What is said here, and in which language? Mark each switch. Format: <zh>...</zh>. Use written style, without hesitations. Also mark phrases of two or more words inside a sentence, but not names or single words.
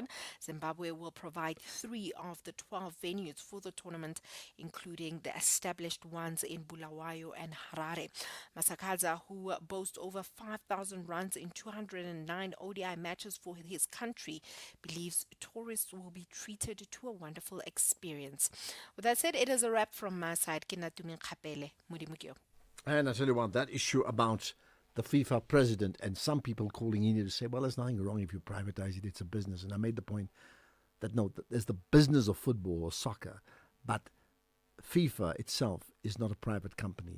<en>Zimbabwe will provide 3 of the 12 venues for the tournament, including the established ones in Bulawayo and Harare. Masakaza, who boasts over 5,000 runs in 209 ODI matches for his country, believes tourists will be treated to a wonderful experience. With that said, it is a wrap from my side.</en> <nso>Ke nna Tumi Kgapele. Modimo ke yo.</nso> <en>And I tell you what, that issue about the FIFA president and some people calling in here to say, well, there's nothing wrong if you privatize it, it's a business. And I made the point that no, there's the business of football or soccer, but FIFA itself is not a private company.</en>